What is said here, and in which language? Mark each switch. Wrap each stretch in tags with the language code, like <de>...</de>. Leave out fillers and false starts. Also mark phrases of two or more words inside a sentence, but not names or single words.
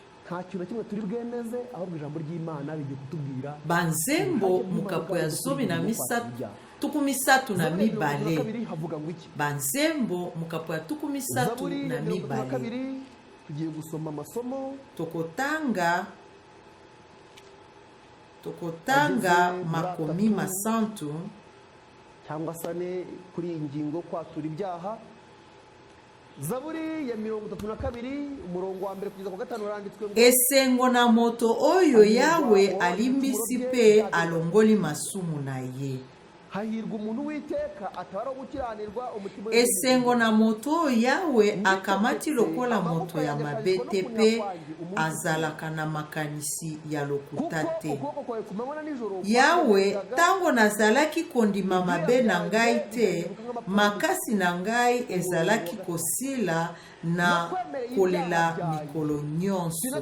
<ln>Banzembo mukapo ya 13 tukumisatu na mibale. Banzembo mukapo ya tukumisatu na mibale. Tokotanga makomi masantu</ln> <rw>cyangwa se ane kuri iyi ngingo kwatura ibyaha. Zaburi ya 32 umurongo wa mbere kugeza ku gatanu uranditswe ngo</rw> <ln>esengo na moto oyo yawe alimbisi pe alongoli masumu na ye.</ln> <rw>hahirwa umuntu w'iteka atabara gukiranirwa umutima.</rw> <ln>Esengo na moto yawe akamati lokola moto ya mabete pe azalaka na makanisi ya lokuta te. Yawe tango nazalaki kondima mabe na ngai te, makasi na ngai ezalaki kosila na kolela mikolo nyonso.</ln>